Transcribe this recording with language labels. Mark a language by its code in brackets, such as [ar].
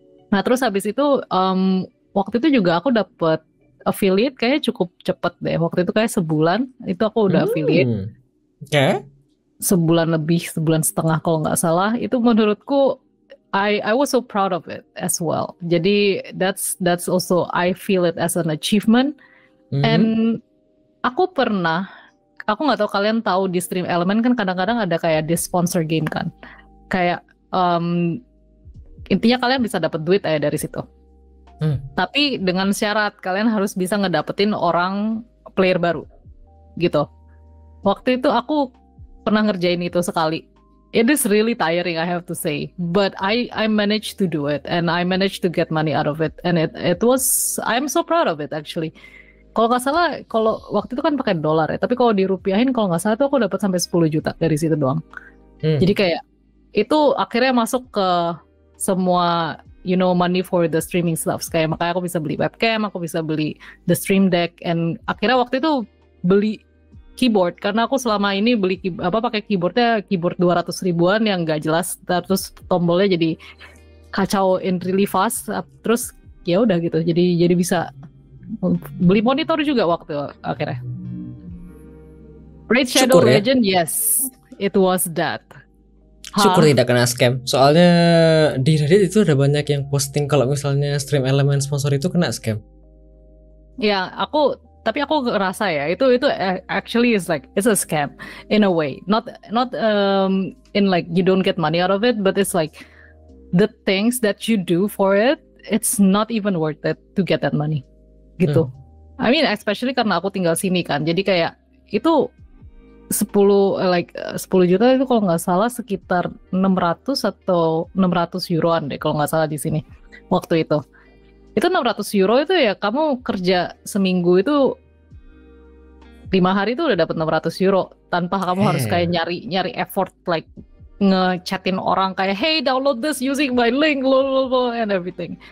[id] Nah terus habis itu waktu itu juga aku dapet affiliate kayaknya cukup cepet deh. Waktu itu kayak sebulan itu aku udah affiliate. Oke. Sebulan lebih, sebulan setengah kalau nggak salah. Itu menurutku [en] I was so proud of it as well. Jadi that's also I feel it as an achievement. [id] And aku nggak tahu kalian tahu di Stream Element kan kadang-kadang ada kayak di sponsor game kan, kayak intinya kalian bisa dapat duit dari situ. Tapi dengan syarat kalian harus bisa ngedapetin orang player baru, gitu. Waktu itu aku pernah ngerjain itu sekali. [en] It is really tiring, I have to say, but I managed to do it and I managed to get money out of it, and it was I'm so proud of it actually. [id] Kalau nggak salah, kalau waktu itu kan pakai dolar ya, tapi kalau dirupiahin kalau nggak salah tuh aku dapat sampai 10 juta dari situ doang. Jadi kayak itu akhirnya masuk ke semua [en] money for the streaming stuff. [id] Kayak makanya aku bisa beli webcam, aku bisa beli [en] the stream deck, [id] and akhirnya waktu itu beli keyboard karena aku selama ini beli pakai keyboard 200 ribuan yang nggak jelas, terus tombolnya jadi kacau [en] in really fast, [id] terus ya udah gitu. Jadi bisa beli monitor juga waktu akhirnya. [en] Raid Shadow Legend, yes, it was that. [id] Syukur tidak kena scam. Soalnya di Reddit itu ada banyak yang posting kalau misalnya Stream Element sponsor itu kena scam. Ya, tapi aku ngerasa ya itu [en] actually is like it's a scam in a way. Not in like you don't get money out of it, but it's like the things that you do for it, it's not even worth it to get that money. [id] Gitu. [en] I mean especially [id] karena aku tinggal sini kan. Jadi kayak itu 10 juta itu kalau nggak salah sekitar 600 atau 600 euroan deh kalau nggak salah di sini waktu itu. Itu 600 euro itu ya kamu kerja seminggu itu 5 hari itu udah dapat 600 euro tanpa kamu harus kayak nyari effort like ngechatin orang kayak [en] hey download this using my link and everything.